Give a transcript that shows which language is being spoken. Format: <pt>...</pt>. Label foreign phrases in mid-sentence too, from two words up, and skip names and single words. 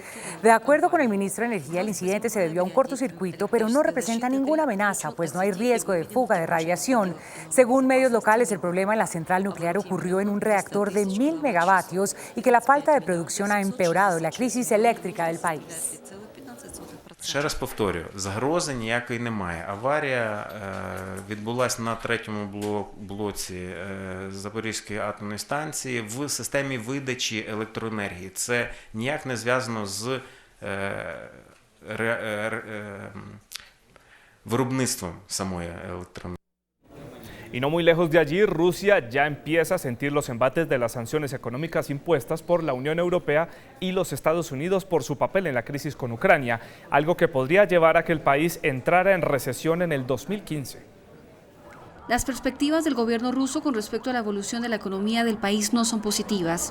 <es>De acuerdo con el ministro de Energía, el incidente se debió a un cortocircuito, pero no representa ninguna amenaza, pues no hay riesgo de fuga de radiación. Según medios locales, el problema en la central nuclear ocurrió en un reactor de 1000 megavatios y que la falta de producción ha empeorado la crisis eléctrica del país.</es> <uk>Ще раз повторюю, загрози ніякої немає. Аварія відбулася на третьому блоці Запорізької атомної станції в системі видачі електроенергії. Це ніяк не зв'язано з виробництвом самої електроенергії.</uk> <es>Y no muy lejos de allí, Rusia ya empieza a sentir los embates de las sanciones económicas impuestas por la Unión Europea y los Estados Unidos por su papel en la crisis con Ucrania, algo que podría llevar a que el país entrara en recesión en el 2015. Las perspectivas del gobierno ruso con respecto a la evolución de la economía del país no son positivas.</es>